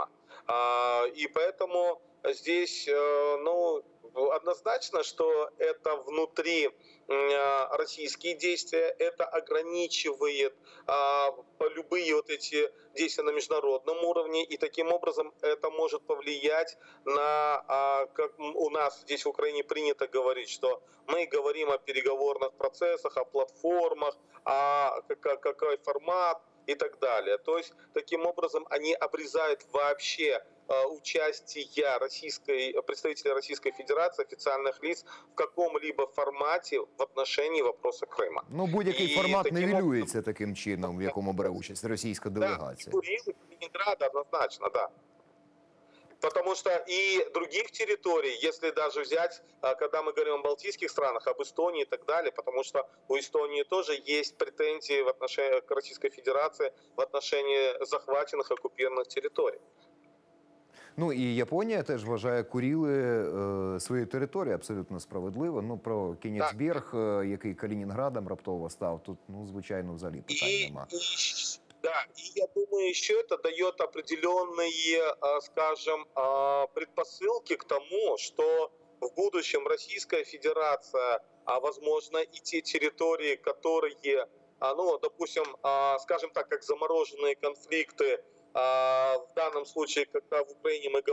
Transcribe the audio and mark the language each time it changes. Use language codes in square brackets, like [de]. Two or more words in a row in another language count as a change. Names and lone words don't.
[ru] И поэтому здесь, однозначно, что это внутри российские действия, это ограничивает любые эти действия на международном уровне, и таким образом это может повлиять на, как у нас здесь в Украине принято говорить, что мы говорим о переговорных процессах, о платформах, какой формат и так далее. То есть таким образом они обрезают вообще участия представителей Российской Федерации, официальных лиц в каком-либо формате в отношении вопроса Крыма. [uk] Будь-який формат нівелюється таким чином, в якому бере участь російська делегація. [ru] Да, и Калининград однозначно, да. Потому что и других территорий, если даже взять, когда мы говорим о балтийских странах, об Эстонии и так далее, потому что у Эстонии тоже есть претензии в отношении к Российской Федерации в отношении захваченных, оккупированных территорий. [uk] І Японія теж вважає Куріли своєю територією абсолютно справедливо. Про Кенігсберг, який Калінінградом раптово став, тут, звичайно, взагалі питань нема. [ru] Да, и я думаю, еще это дает определенные, скажем, предпосылки к тому, что в будущем Российская Федерация, возможно, и те территории, которые, допустим, скажем так, как замороженные конфликты, в данном случае, когда в Украине мы